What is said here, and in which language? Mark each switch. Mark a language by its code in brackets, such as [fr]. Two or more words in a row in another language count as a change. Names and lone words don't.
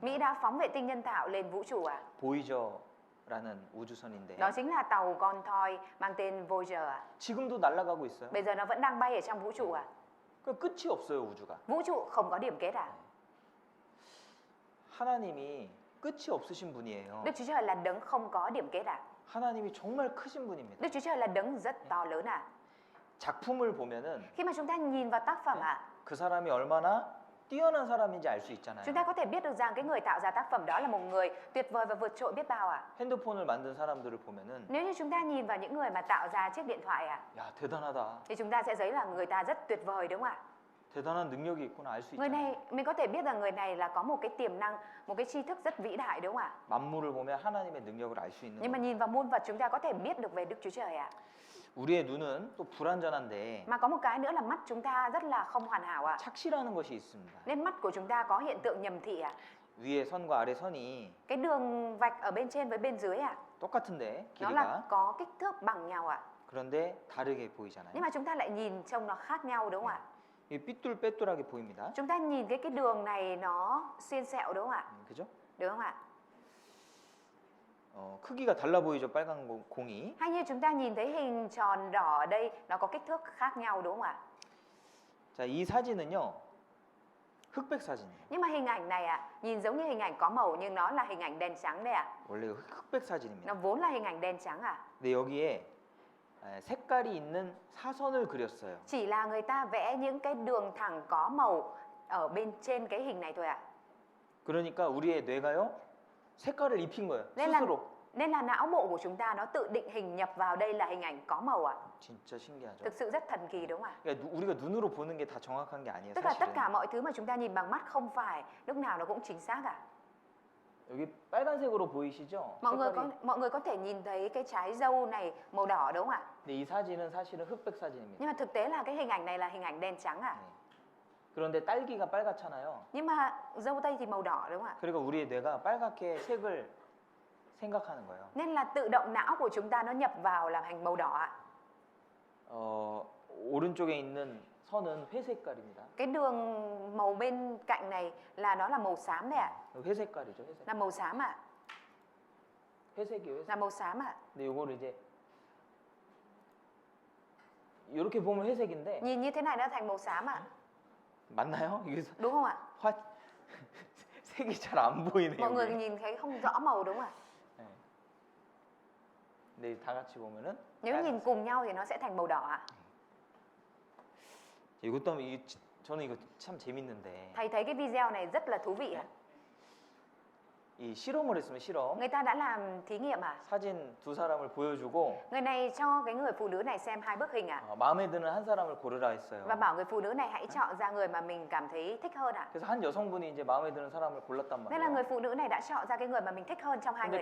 [vi] Mỹ đã phóng vệ tinh nhân tạo lên vũ trụ ạ. [ko] 보이저라는 우주선인데 [vi] Đó chính là tàu con thoi mang tên Voyager ạ. [ko] 지금도 날아가고 있어요. [vi] Bây giờ nó vẫn đang bay ở trong vũ trụ ạ. [ko] 그 끝이 없어요 우주가. [vi] Vũ trụ không có điểm kết ạ. [ko] 하나님이 끝이 없으신 분이에요. [vi] Đức Chúa Trời là đấng không có điểm kết ạ. [ko] 하나님이 정말 크신 분입니다. [vi] Đức Chúa Trời là đấng rất to lớn ạ. [ko] 작품을 보면은 [vi] Khi mà chúng ta nhìn vào tác phẩm ạ, [ko] 그 사람이 얼마나 뛰어난 사람인지 알 수 있잖아요. [vi] chúng ta có thể biết được rằng cái người tạo ra tác phẩm đó là một người tuyệt vời và vượt trội biết bao ạ. [ko] 핸드폰을 만든 사람들을 보면은 [vi] Nếu như chúng ta nhìn vào những người mà tạo ra chiếc điện thoại ạ, [ko] 야 대단하다. [vi] thì chúng ta sẽ thấy là người ta rất tuyệt vời đúng không ạ? [ko] 대단한 능력이 있구나 알 수 [vi] Người [ko] 있잖아요. [vi] này mình có thể biết rằng người này là có một cái tiềm năng, một cái tri thức rất vĩ đại đúng không ạ? [ko] 만물을 보면 하나님의 능력을 알 수 있는 [vi] Nhưng mà [ko] 거예요. [vi] nhìn vào muôn vật chúng ta có thể biết được về Đức Chúa Trời ạ. [ko] 우리의 눈은 또 불완전한데 [vi] Mà có một cái nữa là mắt chúng ta rất là không hoàn hảo ạ. [ko] 착시라는 것이 있습니다. [vi] Nên mắt của chúng ta có hiện tượng nhầm thị ạ. [ko] 위에 선과 아래 선이 [vi] Cái đường vạch ở bên trên với bên dưới ạ, [ko] 똑같은데 [vi] nó [ko] 길이가 [vi] là có kích thước bằng nhau ạ. [ko] 그런데 다르게 보이잖아요. [vi] Nhưng mà chúng ta lại nhìn trông nó khác nhau đúng không ạ? [ko] 이 삐뚤빼뚤하게 보입니다. [vi] Chúng ta nhìn cái đường này nó xiên xẹo đúng không ạ? [ko] 그죠? [vi] Đúng không ạ? [ko] 크기가 달라 보이죠, 빨간 공이. [vi] Hay như chúng ta nhìn thấy hình tròn đỏ ở đây nó có kích thước khác nhau đúng không ạ? [ko] 자, 이 사진은요. 흑백 사진이에요. [vi] Nhưng mà hình ảnh này nhìn giống như hình ảnh có màu nhưng nó là hình ảnh đen trắng đây ạ. [ko] 원래 흑백 사진입니다. [vi] Nó vốn là hình ảnh đen trắng à? [ko] 근데 여기에 색깔이 있는 사선을 그렸어요. [vi] Chỉ là người ta vẽ những cái đường thẳng có màu ở bên trên cái hình này thôi ạ. [ko] 그러니까 우리의 뇌가요 색깔을 입힌 거예요. [vi] Nên là, [ko] 스스로. [vi] nên là não bộ của chúng ta nó tự định hình nhập vào đây là hình ảnh có màu ạ. [ko] 진짜 신기하죠. [vi] Thực sự rất thần kỳ đúng không ạ? [ko] 그러니까 우리가 눈으로 보는 게 다 정확한 게 아니에요. [vi] Tức là tất [ko] 사실은. [vi] cả mọi thứ mà chúng ta nhìn bằng mắt không phải lúc nào nó cũng chính xác ạ. [ko] 여기 빨간색으로 보이시죠? [vi] Mọi người có thể nhìn thấy cái trái dâu này màu đỏ đúng không ạ? [ko] 근데 이 사진은 사실은 흑백 사진입니다. [vi] Nhưng mà thực tế là cái hình ảnh này là hình ảnh đen trắng ạ. [ko] 네. 그런데 딸기가 빨갛잖아요. [vi] Nhưng mà dâu tây thì màu đỏ đúng không ạ? [ko] 그러니까 우리의 뇌가 빨갛게 색을 생각하는 거예요. [vi] Nên là tự động não của chúng ta nó nhập vào làm thành màu đỏ ạ. [ko] 오른쪽에 있는 선은 회색깔입니다. [vi] Cái đường màu bên cạnh này là nó là màu xám đấy ạ. [ko] 회색깔이죠, 회색. [vi] Là màu xám ạ. [ko] 회색이에요, 회색. [vi] Là màu xám ạ. [ko] 근데 요거를 이제 이렇게 보면 회색인데 [vi] Nhìn như thế này nó thành màu xám ạ. [ko] 맞나요? 이게 [vi] Đúng không ạ? [ko] 화 색이 잘 안 보이네요. [vi] Mọi người [ko] 이게. [vi] nhìn thấy không rõ màu đúng không ạ? [ko] 네. 근데 다 같이 보면은 [vi] Nếu nhìn cùng nhau thì nó sẽ thành màu đỏ ạ. [ko] 이것도 하면 저는 이거 참 재밌는데 [vi] Thầy thấy cái video này rất là thú vị ạ. [ko] 이 실험을 했으면 실험 [vi] Người ta đã làm thí nghiệm à? [ko] 사진 두 사람을 보여주고 [vi] Người này cho cái người phụ nữ này xem 2 bức hình à? [ko] 마음에 드는 한 사람을 고르라 했어요. [vi] Và bảo người phụ nữ này hãy chọn ra người mà mình cảm thấy thích hơn ạ. [ko] 그래서 한 여성분이 이제 마음에 드는 사람을 골랐단 [vi] Nên là [ko] 말이에요. [vi] người phụ nữ này đã chọn ra cái người mà mình thích hơn trong hai